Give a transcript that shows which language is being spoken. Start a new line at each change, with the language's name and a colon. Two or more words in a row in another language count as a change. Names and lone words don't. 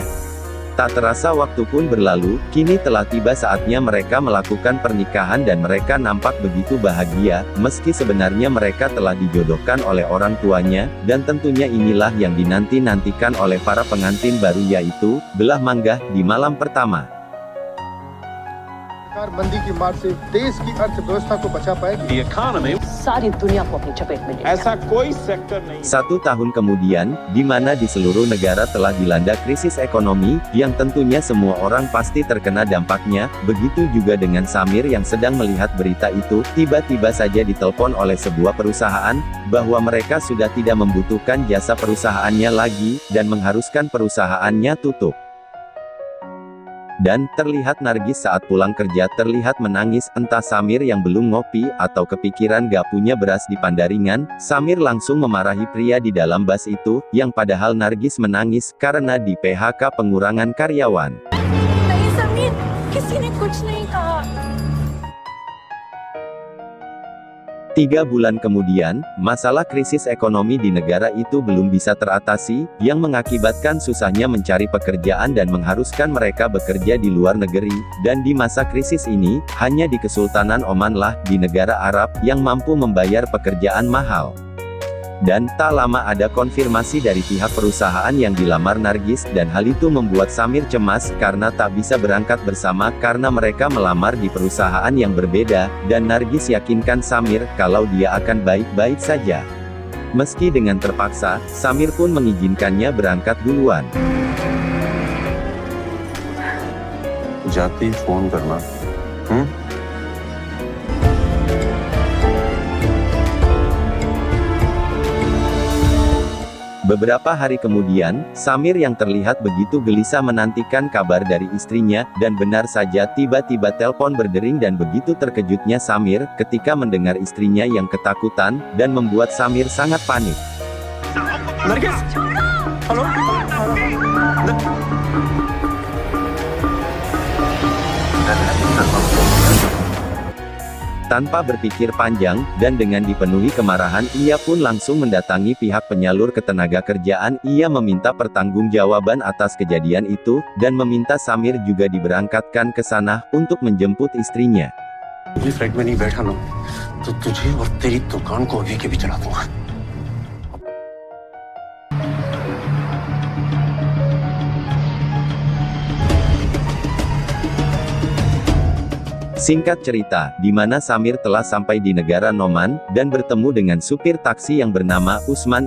Indonesian: Tak terasa waktu pun berlalu, kini telah tiba saatnya mereka melakukan pernikahan dan mereka nampak begitu bahagia, meski sebenarnya mereka telah dijodohkan oleh orang tuanya, dan tentunya inilah yang dinanti-nantikan oleh para pengantin baru, yaitu belah mangga di malam pertama.
Hindi: मंदी की मार से देश की अर्थव्यवस्था को बचा पाएगी।
English: The economy
Hindi: सारी दुनिया को अपनी चपेट में ले लिया। ऐसा कोई सेक्टर नहीं।
Indonesian: 1 tahun kemudian, di mana di seluruh negara telah dilanda krisis ekonomi, yang tentunya semua orang pasti terkena dampaknya, begitu juga dengan Samir yang sedang melihat berita itu, tiba-tiba saja ditelepon oleh sebuah perusahaan, bahwa mereka sudah tidak membutuhkan jasa perusahaannya lagi, dan mengharuskan perusahaannya tutup. Dan, terlihat Nargis saat pulang kerja terlihat menangis, entah Samir yang belum ngopi, atau kepikiran gak punya beras di Pandaringan. Samir langsung memarahi pria di dalam bus itu, yang padahal Nargis menangis, karena di PHK pengurangan karyawan.
Hindi: नहीं समीर, किसी ने कुछ नहीं कहा।
Indonesian: 3 bulan kemudian, masalah krisis ekonomi di negara itu belum bisa teratasi, yang mengakibatkan susahnya mencari pekerjaan dan mengharuskan mereka bekerja di luar negeri, dan di masa krisis ini, hanya di Kesultanan Oman lah, di negara Arab, yang mampu membayar pekerjaan mahal. Dan, tak lama ada konfirmasi dari pihak perusahaan yang dilamar Nargis, dan hal itu membuat Samir cemas, karena tak bisa berangkat bersama, karena mereka melamar di perusahaan yang berbeda, dan Nargis yakinkan Samir, kalau dia akan baik-baik saja. Meski dengan terpaksa, Samir pun mengizinkannya berangkat duluan.
Hindi: जाती फोन करना।
Indonesian: Beberapa hari kemudian, Samir yang terlihat begitu gelisah menantikan kabar dari istrinya, dan benar saja tiba-tiba telepon berdering dan begitu terkejutnya Samir, ketika mendengar istrinya yang ketakutan, dan membuat Samir sangat panik.
Hindi: नरगिस, हेलो।
Indonesian: Tanpa berpikir panjang, dan dengan dipenuhi kemarahan, ia pun langsung mendatangi pihak penyalur ketenagakerjaan. Ia meminta pertanggungjawaban atas kejadian itu, dan meminta Samir juga diberangkatkan ke sana, untuk menjemput istrinya.
Hindi: ये फ्लैट में नहीं बैठा ना, तो तुझे और तेरी दुकान को अभी के भी चला दूंगा।
Indonesian: Singkat cerita, di mana Samir telah sampai di negara Noman, dan bertemu dengan supir taksi yang bernama Usman.